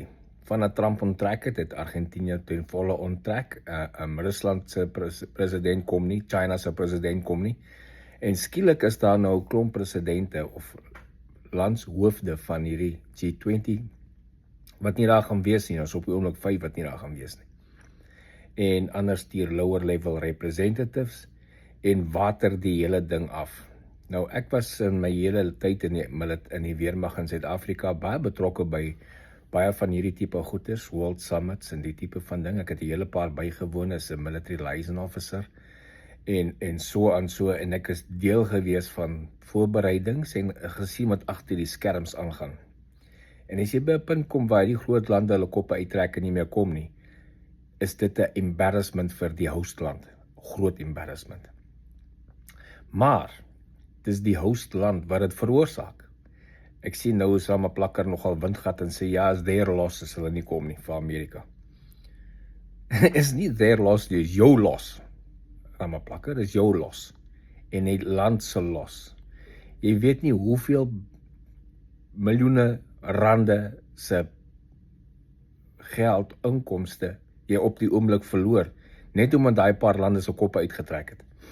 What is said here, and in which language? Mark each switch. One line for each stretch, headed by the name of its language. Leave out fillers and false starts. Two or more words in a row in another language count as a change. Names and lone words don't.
Afrikaans: Vanaf Trump onttrek het Argentinië ten volle onttrek, Rusland se president kom nie, China se president kom nie, en skielik is daar nou 'n klomp presidente of landshoofde van hierdie G20 wat nie daar gaan wees nie, ons op die oomblik 5 wat nie daar gaan wees nie. En anders die
English: lower level representatives
Afrikaans: en water die hele ding af. Nou ek was in my hele tyd in die weermag in Suid-Afrika baie betrokke by baie van hierdie tipe goeders,
English: World Summits
Afrikaans: en die tipe van ding. Ek het 'n hele paar bygewoon as 'n
English: military liaison officer
Afrikaans: en so en ek is deel gewees van voorbereidings en gesien wat agter die skerms aangaan. En as jy by 'n punt kom waar die groot lande hulle koppe uittrek en nie meer kom nie, is dit 'n embarrassment vir die hostland, groot embarrassment. Maar dis die hostland wat dit veroorsaak. Ek sien nou is Ramaphosa nogal windgat en sê ja, is
English: their loss
Afrikaans: as hulle nie kom nie vir Amerika. Is nie
English: their loss,
Afrikaans: dis jou loss. Ramaphosa, dis jou loss. En die land se loss. Jy weet nie hoeveel miljoene rande se geld, inkomste jy op die oomblik verloor, net omdat daai paar lande se koppe uitgetrek het.